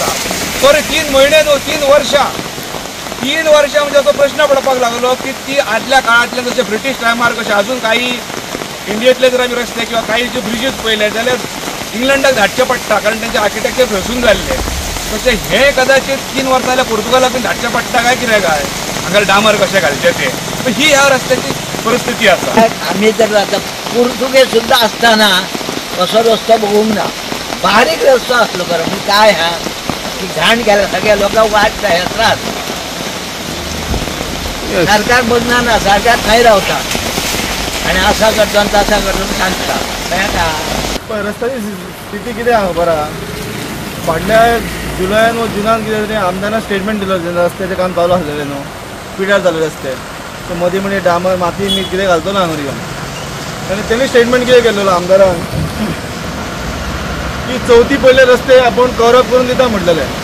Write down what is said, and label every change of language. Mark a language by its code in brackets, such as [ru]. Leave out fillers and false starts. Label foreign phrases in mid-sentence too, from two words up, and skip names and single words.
[kok] सॉरी 3 म्हयने न्हू, 3 वर्सां. 3 वर्सां म्हणजे असो प्रश्न पडपाक लागलो की ती आदल्या काळांतले जशे ब्रिटीश टायमार कशे अजून काही इंडियेंतले जर आमी रस्ते किंवा काही जे ब्रिजीस पळयले जाल्यार इंग्लंडाक धाडचे पडटा कारण तेंचे आर्किटेक्चर थंयसून जाल्ले. तशें हे कदाचित 3 वर्सां जाल्यार पोर्तुगालाक धाडचें पडटा काय कितें काय हांगा डामर कशें घालचें तें. पण ही ह्या रस्त्याची परिस्थिती आसा. आम्ही तर आता पुरतुगे सुद्धा असताना कसो रस्तो बघूंक ना. बारीक रस्तो असलो खरं पण काय हा की घाण केला सगळ्या लोकांक वाटता हे त्रास. सरकार बघणार ना, सरकार थंय रावता आणि असा करतो आणि तसा करतो सांगता काय. पण रस्त्याची स्थिती कितें आहा खबर आहा? फाटल्या जुलयान वा जुनान कितें तरी आमदारान स्टेटमेंट दिलो रस्त्याचें काम चालू आसलेलें न्हू, पिड्यार जाले रस्ते. सो मदीं म्हणजे डामर माती मीठ कितें घालतो ना हांगा आनी तेणी स्टेटमेंट कितें केल्लो आमदारान की 4थी पडले रस्ते आपण कवरअप करून दिता म्हटलेले.